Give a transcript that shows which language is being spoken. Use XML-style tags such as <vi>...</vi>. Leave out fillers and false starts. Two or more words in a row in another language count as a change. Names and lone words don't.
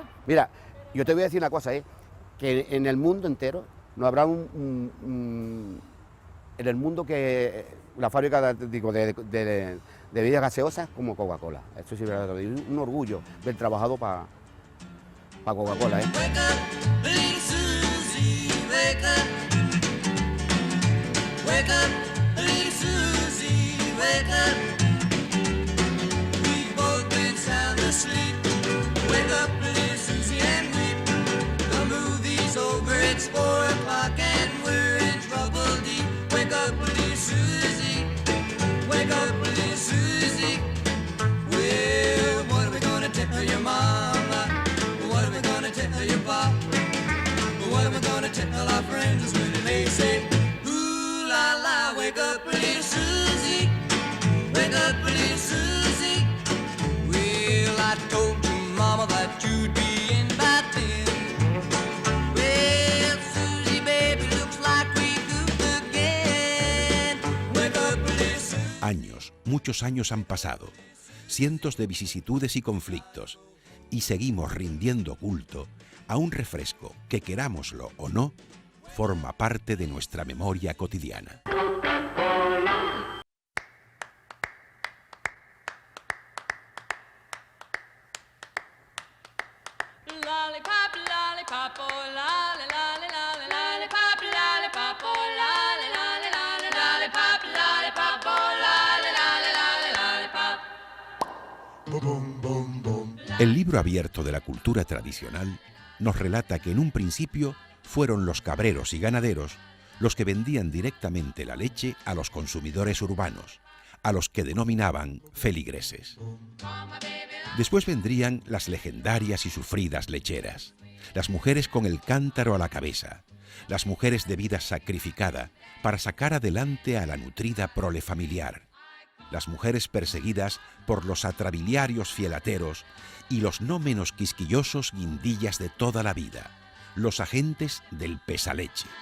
<es>Mira, yo te voy a decir una cosa, que en el mundo entero no habrá en el mundo que la fábrica de bebidas gaseosas como Coca-Cola. Eso sí es verdad, un orgullo del trabajado para Coca-Cola.</es> <en>Wake up, little Susie, wake up. Wake up, little Susie, wake up. We've both been sound asleep. Wake up, little Susie, and weep. The movie's over, it's 4 o'clock and we're in trouble deep. Wake up, little Susie, wake up, little Susie. Well, what are we gonna tell your mama? What are we gonna tell your pop? What are we gonna tell our friends when they say, ooh la la, wake up, little Susie, wake up, little Susie. Well, I told your mama that you'd be in by then. Well, Susie, baby, looks like we goofed again. Wake up, little Susie.</en> <es>Años, muchos años han pasado, cientos de vicisitudes y conflictos, y seguimos rindiendo culto a un refresco que, querámoslo o no, forma parte de nuestra memoria cotidiana.</es> <en>Lollipop, lollipop, oh, lolly, lolly, lolly, lollipop, lollipop, oh, lolly, lolly, lolly, lollipop, lollipop, oh, lolly, lolly, lollipop.</en> <es>El libro abierto de la cultura tradicional nos relata que en un principio fueron los cabreros y ganaderos los que vendían directamente la leche a los consumidores urbanos, a los que denominaban feligreses. Después vendrían las legendarias y sufridas lecheras, las mujeres con el cántaro a la cabeza, las mujeres de vida sacrificada para sacar adelante a la nutrida prole familiar, las mujeres perseguidas por los atrabiliarios fielateros y los no menos quisquillosos guindillas de toda la vida, los agentes del pesaleche.</es>